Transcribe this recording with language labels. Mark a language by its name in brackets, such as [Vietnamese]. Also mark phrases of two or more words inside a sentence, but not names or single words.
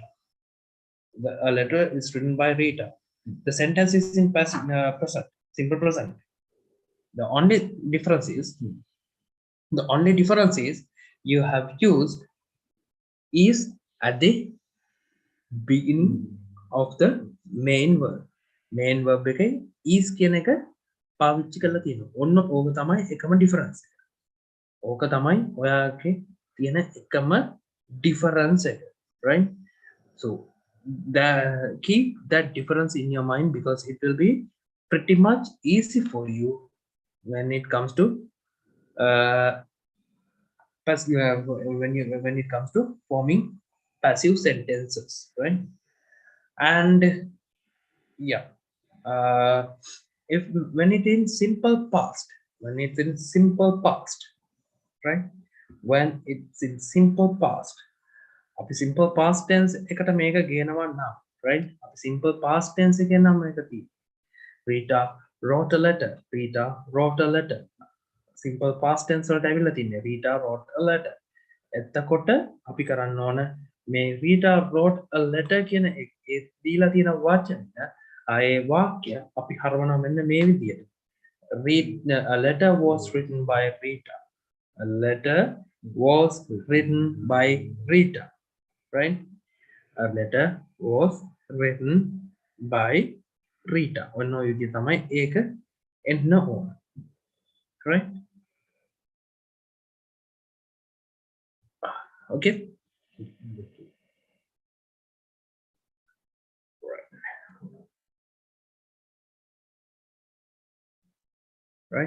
[English] A letter is written by Rita. The sentence is in passive present, simple present. The only difference is you have used is at the beginning of the main verb. Main verb [Sinhala] එකේ is කියන එක පාවිච්චි කරලා තියෙනවා. ඔන්න ඕක තමයි එකම difference. ඕක තමයි ඔයාගේ තියෙන එකම difference එක, right? [English] So keep that difference in your mind because it will be pretty much easy for you when it comes to when it comes to forming passive sentences, right? And yeah, if when it in simple past, right? When it's in simple past, [Sinhala] අපි [English] simple past tense [Sinhala] එකට මේක ගේනවා නම්, right? අපි [English] simple past tense [Sinhala] එකෙන් නම් මේක තියෙන්නේ. [English] Rita wrote a letter. Rita wrote a letter. Simple past tense [Sinhala] වලට ඇවිල්ලා තින්නේ. [English] Rita wrote a letter. [Sinhala] එතකොට අපි කරන්න ඕන මේ Rita wrote a letter කියන ඒ දීලා තියෙන වචනය ආයේ වාක්‍ය අපි හරවනවා මෙන්න මේ විදියට. [English] A letter was written by Rita. A letter was written by Rita, right? A letter was written by Rita. [Sinhala] ඔන්න ඔය විදිය තමයි ඒක එන්න ඕන. [English] Correct? Okay. Right?